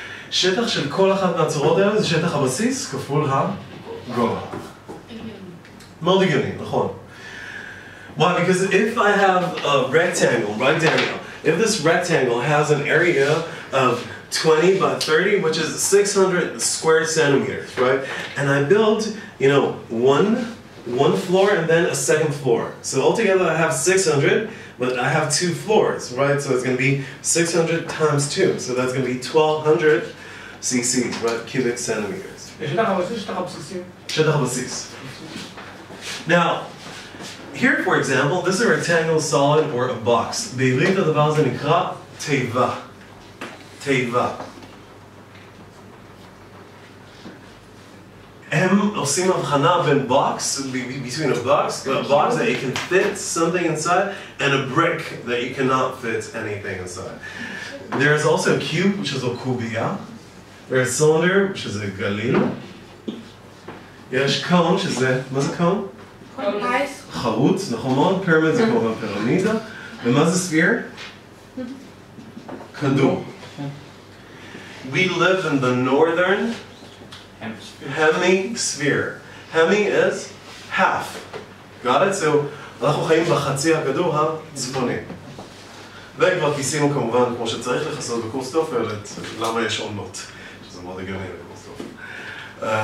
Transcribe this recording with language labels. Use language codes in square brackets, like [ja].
[he] שטח של כל אחת מהצורות האלה זה שטח הבסיס כפול הגובה. מאוד הגיוני, נכון. [en] Why? Because if I have a rectangle, right Daniel, if this rectangle has an area of 20 by 30, which is 600 square centimeters, right? And I build, you know, one floor and then a second floor. So altogether I have 600, but I have 2 floors, right? So it's going to be 600 times 2. So that's going to be 1200 cc's, right? Cubic centimeters. [he] שטח הבסיס. [en] Now, here, for example, this is a rectangle, solid, or a box. [he] בעברית הדבר הזה נקרא תיבה. תיבה. הם עושים הבחנה בין [en] box, between a box that you can fit something inside, and a brick that you cannot fit anything inside. There is also a cube, which is a קובייה. There is a cylinder, which is a גליל. [he] יש cone, שזה, מה זה cone? חרוץ, נכון מאוד, פירמיד זה כמובן פירמידה. ומה זה ספיר? כדור. [en] We live in the northern hemisphere. Hemi is half. Got it? So, [he] אנחנו חיים בחצי הכדור הצפוני. וכבר כיסינו כמובן, כמו שצריך לכסות בקורס טופל, את למה יש עונות. שזה מאוד הגיוני בקורס טופל.